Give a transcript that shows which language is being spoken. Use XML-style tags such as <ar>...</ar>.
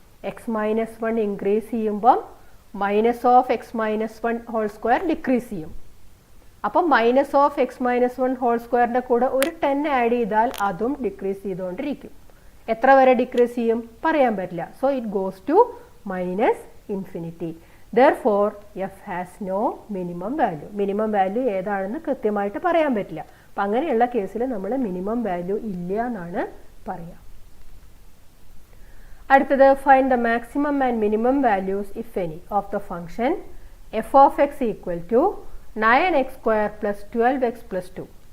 <ml>X minus 1 increase ചെയ്യുമ്പം minus of X minus 1 whole square decrease ചെയ്യും. അപ്പം minus of X minus 1 whole സ്ക്വയറിൻ്റെ കൂടെ ഒരു 10 ആഡ് ചെയ്താൽ അതും ഡിക്രീസ് ചെയ്തുകൊണ്ടിരിക്കും. എത്ര വരെ ഡിക്രീസ് ചെയ്യും പറയാൻ പറ്റില്ല.</ml> <en>So it goes to -infinity. Therefore f has no minimum value.</en> <ml>Minimum value ഏതാണെന്ന് കൃത്യമായിട്ട് പറയാൻ പറ്റില്ല. അപ്പം അങ്ങനെയുള്ള കേസിൽ നമ്മൾ മിനിമം വാല്യൂ ഇല്ല എന്നാണ് പറയുക. അടുത്തത്</ml> <en>Find the maximum and minimum values if any of the function f of x equal to 9x² + 12x + 2.</en>